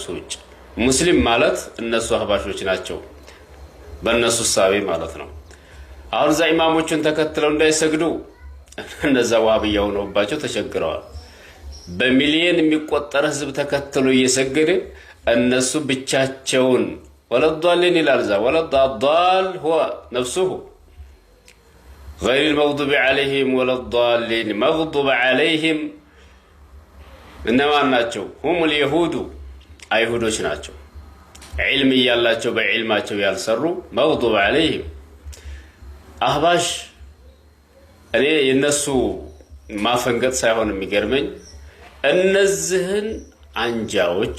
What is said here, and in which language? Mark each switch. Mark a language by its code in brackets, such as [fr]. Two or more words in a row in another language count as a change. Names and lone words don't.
[am] ውጭ። ሙስሊም ማለት እነሱ አህባሾች ናቸው በእነሱ ሳቤ ማለት ነው። አሁን እዛ ኢማሞቹን ተከትለው እንዳይሰግዱ እነዛ ዋህብያ ሆነውባቸው ተቸግረዋል። በሚሊየን የሚቆጠር ህዝብ ተከትሎ እየሰገደ እነሱ ብቻቸውን ወለዷልን ይላል። ዛ ወለዷል [ar] هو نفسه غير المغضوب عليهم ولا الضالين مغضوب عليهم [am] እነማን ናቸው? [ar] هم اليهود [am] አይሁዶች ናቸው። ዒልም ያላቸው በዒልማቸው ያልሰሩ [ar] مغضوب عليهم [am] አህባሽ። እኔ የነሱ ማፈንገጥ ሳይሆን የሚገርመኝ እነዚህን አንጃዎች